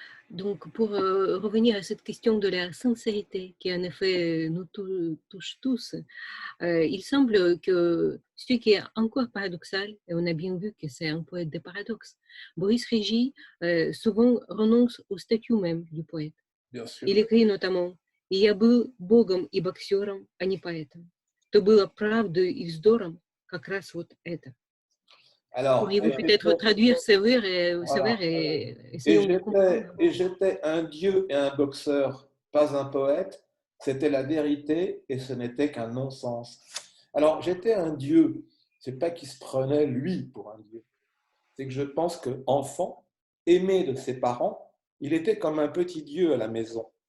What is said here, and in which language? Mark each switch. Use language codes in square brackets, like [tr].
[fr] Donc, pour revenir à cette question de la sincérité qui, en effet, nous touche tous, il semble que ce qui est encore paradoxal, et on a bien vu que c'est un poète de paradoxes, Boris Régis souvent renonce au statut même du poète. Bien sûr. [ru] Il écrit notamment «Я был богом и боксером, а не поэтом. То было правдой и вздором, как раз вот это». [fr] Pourriez-vous peut-être traduire ces vers et essayons de comprendre. Et j'étais un dieu et un boxeur, pas un poète. C'était la vérité et ce n'était qu'un non-sens. Alors, j'étais un dieu. C'est pas qu'il se prenait, lui, pour un dieu. C'est que je pense qu'enfant, aimé de ses parents, il était comme un petit dieu à la maison.